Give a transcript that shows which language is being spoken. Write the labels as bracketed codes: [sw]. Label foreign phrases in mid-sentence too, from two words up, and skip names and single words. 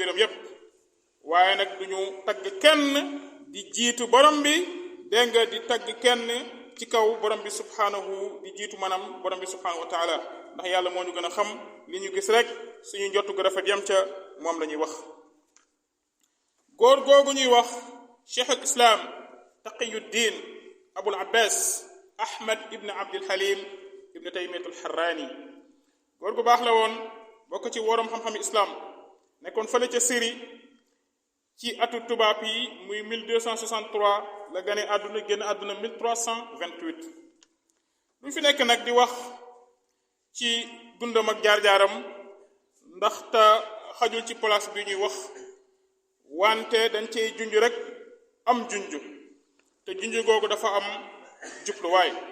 [wo] mbiram yépp waaye nag duñu tagg kenn di jiitu borom bi dégg nga di tagg kenn ci kaw borom bi subhanahu di jiitu manam borom bi [ar] سبحانه وتعالى [wo] ndax yàlla moo ñu gën a xam li ñu gis rek suñu njottu gu rafet yam ca moom la ñuy wax góor googu ñuy wax cheikh al islam taqiyuddin abul abbas ahmad ibn abdul halim ibn taymiyat al harrani góor gu baax la woon bokk ci worom xam-xami islam nekkoon fële ca Syrie ci atu tubaab yi muy 1263 la gane àdduna génn àdduna 1328 lu fi nekk nag di wax ci dundam ak jaar-jaaram ndax te xajul ci place bi ñuy wax wante dañ cey junj rek am junj te junj googu dafa am jubluwaay